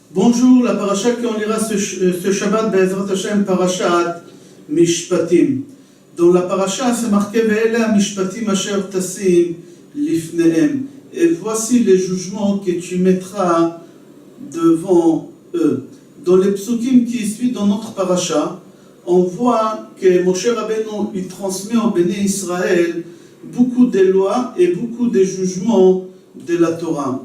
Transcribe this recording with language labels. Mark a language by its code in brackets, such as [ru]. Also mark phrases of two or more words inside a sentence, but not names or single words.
[fr] Bonjour, la paracha qu'on lira ce Shabbat, [he] בעזרת השם, [fr] parashat Mishpatim. Dans la paracha, c'est marqué [he] ואלה המשפטים אשר תשים לפניהם. [fr] Et voici les jugements que tu mettras devant eux. Dans les psukim qui suivent dans notre paracha, on voit que Moshe Rabbeinu il transmet au Béné Israël beaucoup de lois et beaucoup de jugements de la Torah.